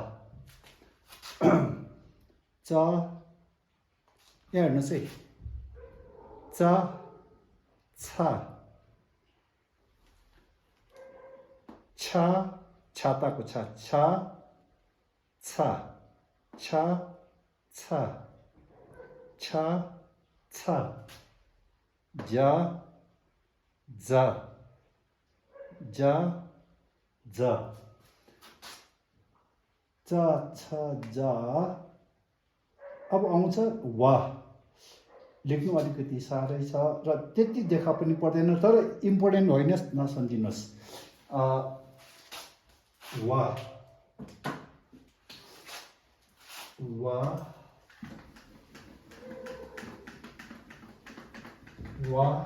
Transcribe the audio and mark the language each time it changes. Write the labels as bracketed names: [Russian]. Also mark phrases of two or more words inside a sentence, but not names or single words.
[Nepali] च यहाँ हेर्नुहोस् है च छ छ छाताको छ छ छ छ छ छ छ ज ज ज ज च छ ज अब आउँछ वा लेख्नु अलिकति साह्रै छ र त्यति देखा पनि पर्दैन तर इम्पोर्टेन्ट होइन नसम्झिनुहोस् वा वा वा